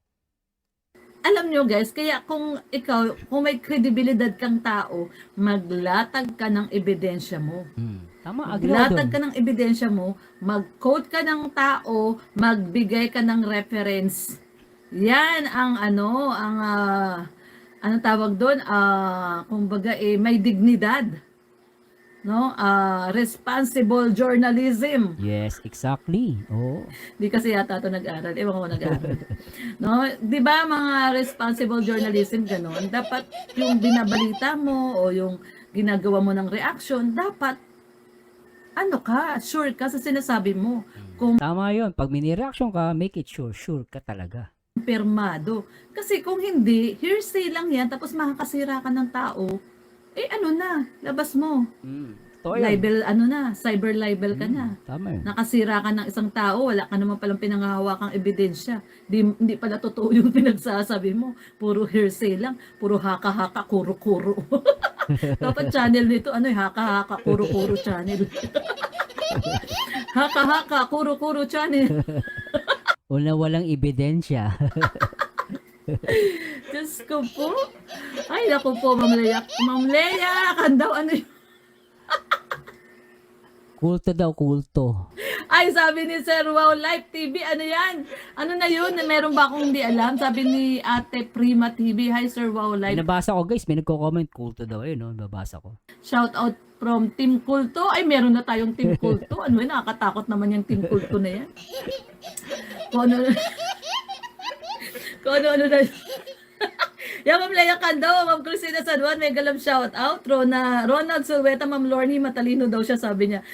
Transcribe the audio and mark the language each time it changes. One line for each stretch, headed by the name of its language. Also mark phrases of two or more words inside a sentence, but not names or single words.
Filipino: Alam nyo guys, kaya kung may kredibilidad kang tao, maglatag ka ng ebidensya mo. Tama, agree ako Maglatag dun. ka ng ebidensya mo, mag-quote ka ng tao, magbigay ka ng reference. Yan ang ano tawag doon, kumbaga may dignidad, no?
English: Responsible journalism. Yes, exactly.
Filipino: Oo. Di kasi yata ito nag-aral, ewan ko nag-aral. No, 'di ba mga
English: responsible journalism
Filipino: ganon, dapat yung binabalita mo o yung ginagawa mo ng reaction, dapat sure ka sa sinasabi mo. Tama 'yun. Pag may reaction ka,
English: make it sure
Filipino: ka talaga. Kumpirmado. Kasi kung hindi, hearsay lang yan, tapos makakasira ka ng tao, labas mo. Totoo yan.
English: Libel, cyber libel
Filipino: ka na. Tama yun. Nakasira ka ng isang tao, wala ka naman palang pinangahawakang ebidensya. Hindi pala totoo yung pinagsasabi mo. Puro hearsay lang, puro haka-haka, kuro-kuro. Dapat channel nito, haka-haka, kuro-kuro channel. Haka-haka, kuro-kuro channel. Una walang ebidensya. Diyos ko po. Ay, naku po, Ma'am Lea. Ma'am Lea, kandaw, Kulto daw, kulto. Ay, sabi ni Sir Wow Live TV, ano yan? Ano na yun? Meron ba akong hindi alam? Sabi ni Ate Prima TV, hi Sir Wow Live. Nabasa ko guys, may nagko-comment kulto daw no? Nabasa ko.
English: Shout out from Team Kulto.
Filipino: Ay, meron na tayong Team Kulto. Nakakatakot naman yung Team Kulto na yan. Kung ano na. Yan, Ma'am Lea Cando, Ma'am Cristina San Juan, may galam
English: shout out.
Filipino: Ronald Sulweta, Ma'am Lornie, matalino daw siya, sabi niya.